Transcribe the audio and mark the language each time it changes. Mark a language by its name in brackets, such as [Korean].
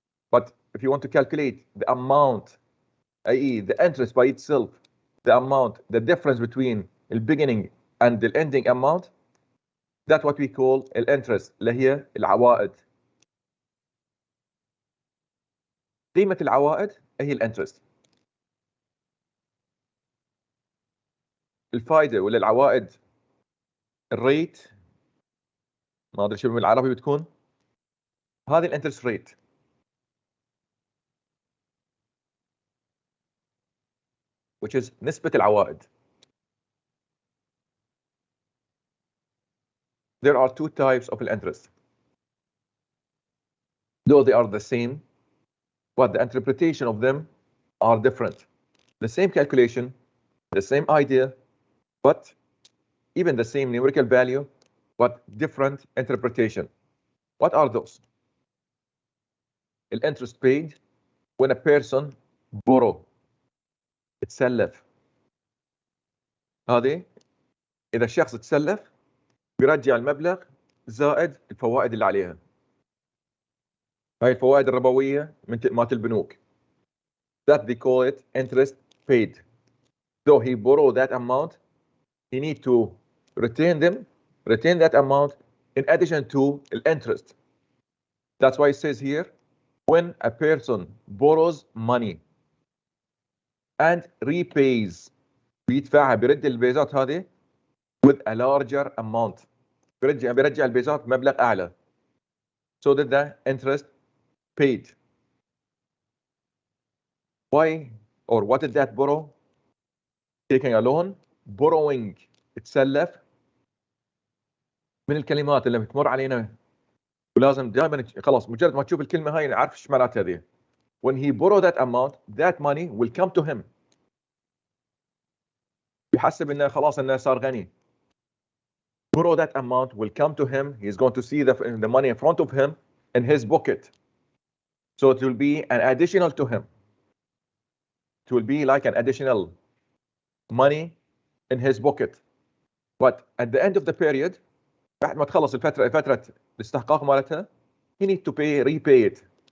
[English] But if you want to calculate the amount, i.e. the interest by itself, the amount, the difference between the beginning and the ending amount, that's what we call الانترست, [Arabic] اللي هي العوائد. قيمة العوائد هي الانترست. الفائدة ولا العوائد الريت، ما ادري شو بالعربي بتكون، هذه الانترست ريت. [English] which is [Arabic] نسبة العوائد. [English] There are two types of interest. Though they are the same, but the interpretation of them are different. The same calculation, the same idea, but even the same numerical value, but different interpretation. What are those? The interest paid when a person borrow, اتسلف. [Arabic] هذه إذا الشخص اتسلف بيرجع المبلغ زائد الفوائد اللي عليها. هاي الفوائد الربوية مالت البنوك. [English] That they call it interest paid. Though he borrowed that amount, he need to retain that amount in addition to the interest. That's why it says here, when a person borrows money and repays, [Arabic] بيدفعها بيرد البيزات هذه [English] with a larger amount. [Arabic] بيرجع البيزات بمبلغ أعلى. [English] So that the interest paid. Why or what did that borrow? Taking a loan, borrowing اتسلف. [Arabic] من الكلمات اللي بتمر علينا ولازم دائما خلاص مجرد ما تشوف الكلمة هاي نعرف ايش معناتها هذه. [English] When he borrow that amount, that money will come to him. [Arabic] بيحسب انه خلاص انه صار غني. [English] Borrow that amount will come to him. He's going to see the money in front of him in his pocket. So it will be an additional to him. It will be like an additional money in his pocket. But at the end of the period, [Arabic] بعد ما تخلص فترة الاستحقاق مالتها, [English] he need to repay it.